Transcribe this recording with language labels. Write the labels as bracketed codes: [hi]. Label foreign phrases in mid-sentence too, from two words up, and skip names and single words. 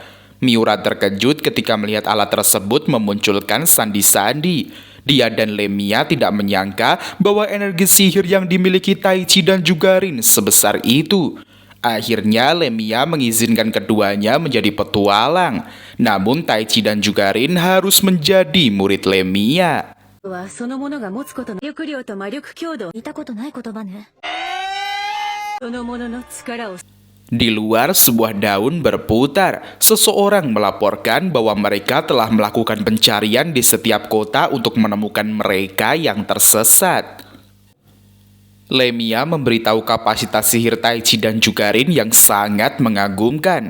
[id] Miura terkejut ketika melihat alat tersebut memunculkan sandi-sandi. Dia dan Lemia tidak menyangka bahwa energi sihir yang dimiliki Taichi dan juga Rin sebesar itu. Akhirnya Lemia mengizinkan keduanya menjadi petualang. Namun Taichi dan juga Rin harus menjadi murid Lemia. [ja] はそのものが持つことの力量と魔力強度見たことない言葉ね。そのものの力を [id] Di luar, sebuah daun berputar. Seseorang melaporkan bahwa mereka telah melakukan pencarian di setiap kota untuk menemukan mereka yang tersesat. Lemia memberitahu kapasitas sihir Taichi dan juga Rin yang sangat mengagumkan.